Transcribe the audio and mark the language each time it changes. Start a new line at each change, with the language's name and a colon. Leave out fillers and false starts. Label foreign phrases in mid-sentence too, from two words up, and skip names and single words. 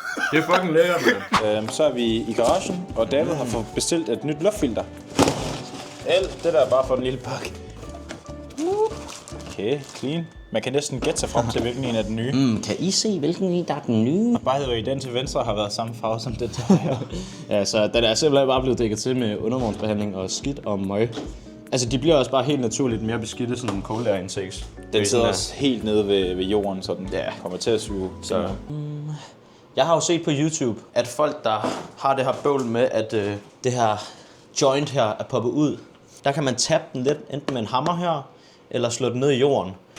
Danish: Det er fucking lækkert, mand. Så er vi i garagen, og David har fået bestilt et nyt luftfilter. Alt det der er bare for den lille pakke.
English: Okay, clean.
Danish: Man kan næsten gætte sig frem til, hvilken en er den nye. Kan I se, hvilken en der er den nye? Og
English: by the way,
Danish: den til venstre har været samme farve som den til højre. Ja, så den er simpelthen bare blevet dækket til med undervognsbehandling og skidt og møg. Altså, de bliver også bare helt naturligt mere beskidte, sådan nogle
English: cold air intakes.
Danish: Den sidder også helt nede ved jorden, så den kommer til at suge. Så. Jeg har jo set på YouTube, at folk, der har det her bøvl med, at det her joint her er poppet ud, der kan man tabe den lidt, enten med en hammer her, eller slå den ned i jorden.